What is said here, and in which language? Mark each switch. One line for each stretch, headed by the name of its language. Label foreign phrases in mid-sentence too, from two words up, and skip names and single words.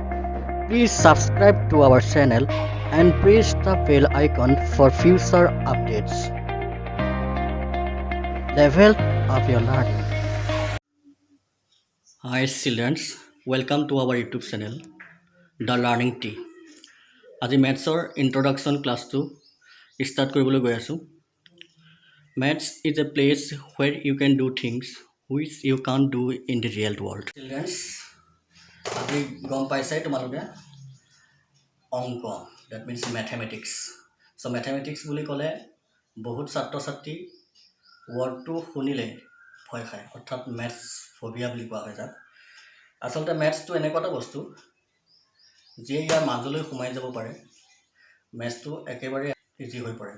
English: Please subscribe to our channel and press the bell icon for future updates. Level up your learning. Hi children, welcome to our YouTube channel, The Learning Tree.
Assamese: আজি
English: mathsৰ introduction classটো start
Assamese: কৰিবলৈ গৈ আছোঁ।
English: Maths is a place where you can do things which you can't do in the real world. Children,
Assamese: আজি গম পাইছাই তোমালোকে অংক,
English: that means mathematics.
Assamese: So mathematics বুলি ক'লে বহুত ছাত্ৰ ছাত্ৰী ৱৰ্ডটো শুনিলে ভয় খায়, অৰ্থাৎ
English: maths phobia
Assamese: বুলি কোৱা হয় যাক। আচলতে মেথছটো এনেকুৱা এটা বস্তু যিয়ে ইয়াৰ মাজলৈ সোমাই যাব পাৰে, মেথছটো একেবাৰে ইজি হৈ পৰে।